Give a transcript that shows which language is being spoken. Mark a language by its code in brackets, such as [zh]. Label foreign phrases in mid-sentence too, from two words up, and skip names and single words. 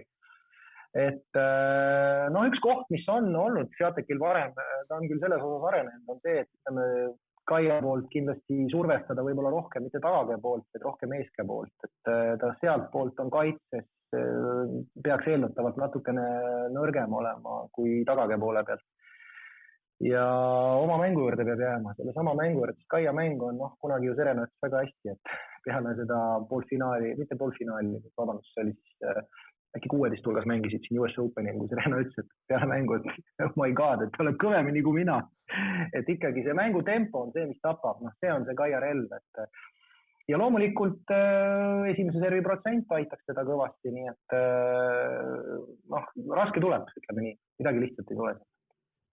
[et] Et üks koht, mis on olnud Swiatekil varem, ta on küll selles osas arenenud, on see, et Kaia poolt kindlasti survestada võib-olla rohkem, mitte tagakäe poolt, et rohkem eeskkäe poolt, et ta sealt poolt on kaitses, peaks eeldatavalt natukene nõrgem olema kui tagakäe poole pealt. Ja oma mängu juurde peab jääma, selle sama mängu juurde, Kaia mäng on kunagi ju Serena ütles väga hästi, et peale seda poolfinaali, mitte poolfinaali, vabandust, see oli siis äkki 16 hulgas mängisid siin US Openil, kui Serena ütles, et peale mängu, et [en] oh my god, [et] et oled kõvemini kui mina. Et ikkagi see mängu tempo on see, mis tapab, see on see Kaia relv, et ja loomulikult esimese servi protsent aitaks teda kõvasti, nii et raske tuleb, ütleme nii, midagi lihtsalt ei tule.